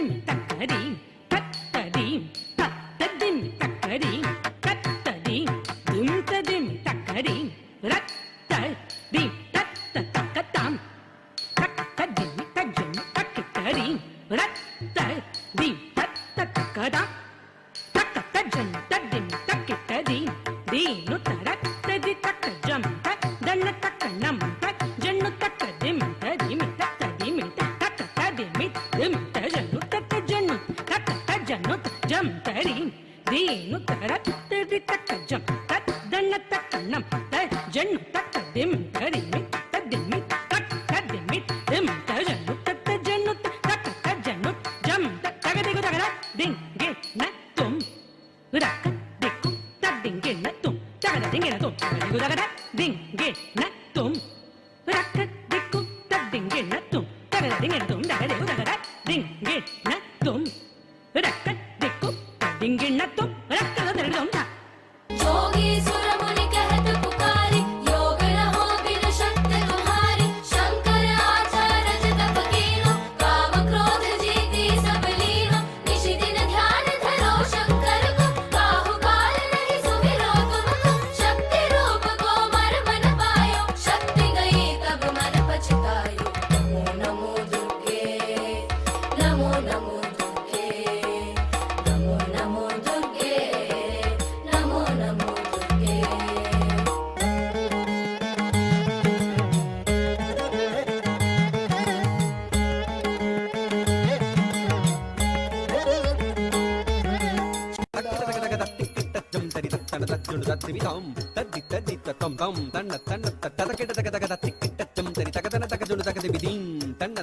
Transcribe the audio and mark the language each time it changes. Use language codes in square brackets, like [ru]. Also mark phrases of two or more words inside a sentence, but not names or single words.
[hi] तक्कदीं तत्तदीं तत्तदिं तक्कदीं तत्तदीं दुं तदिं तक्कदीं रत्तदीं तत्ततक्कतां तक्कदीं तज्जं तक्कितदीं रत्तदीं तत्ततक्कदां तक्कतज्जं तद्दिं तक्कितदीं दीनु तरत्तदि तक्कजं दन्न तक्क नम तक जन्नु तक्क दिम तदिम तक्क दिम तक्क तदिम दिम तजन्नु तक्क जन्नु तक्क तजन्नु जम तरी दीनु तरत तदि तक्क जम तत दन्न तक्क नम तज जन्नु तक्क दिम तदिम तदिम तक्क तदिम दिम तजन्नु तक्क जन्नु तक्क तजन्नु जम तक्क दिगु तगड़ा दिंग गे न तुम रक दिक्कु तदिंगे न तुम तगड़ा दिंगे न तुम दिगु तगड़ा दिंगे न तुम रक दिक्कु तदिंगे न तुम तगड़ा दिंगे न तुम तगड़ा दिगु तगड़ा दिंगे न तुम रक दिक्कु तदिंगे न तुम रक तगड़ा तुम था जोगी सुर मुनि कहत पुकारी योग न हो बिन शक्ति तुम्हारी शंकर आचार्य जगत कीनो काम क्रोध जीती सब लीनो निशि दिन ध्यान धरो शंकर को काहु काल नहीं सुमिरो तुमको शक्ति रूप को मर्म न पायो शक्ति गई तब मन पछतायो नमो नमो दुर्गे नमो नमो दुर्गे नमो नमो दुर्गे नमो नमो दुर्गे తక్కిటతగదతిక్కిటజం తరి తత్తన తజ్జును తత్తివితాం తద్ది తద్ది తత్తం తం తన్న తన్న తత్తదకిటతగదతిక్కిటజం తరి తగదన తగజును తగదివిదీం తన్న